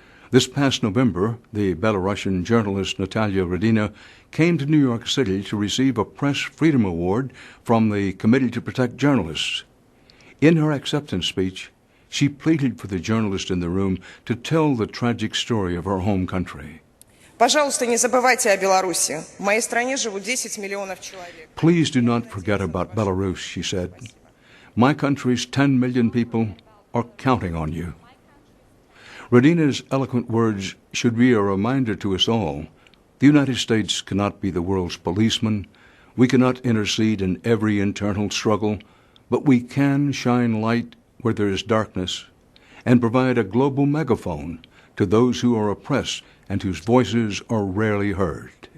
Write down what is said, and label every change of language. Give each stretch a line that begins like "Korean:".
English: This past November, the Belarusian journalist Natalia Radina came to New York City to receive a Press Freedom Award from the Committee to Protect Journalists. In her acceptance speech, she pleaded for the journalist in the room to tell the tragic story of her home country.
Russian: Пожалуйста, не забывайте о Беларуси. В моей стране живут 10 миллионов человек.
English: Please do not forget about Belarus, she said. My country's 10 million people, are counting on you. Radina's eloquent words should be a reminder to us all. The United States cannot be the world's policeman. We cannot intercede in every internal struggle, but we can shine light where there is darkness and provide a global megaphone to those who are oppressed and whose voices are rarely heard.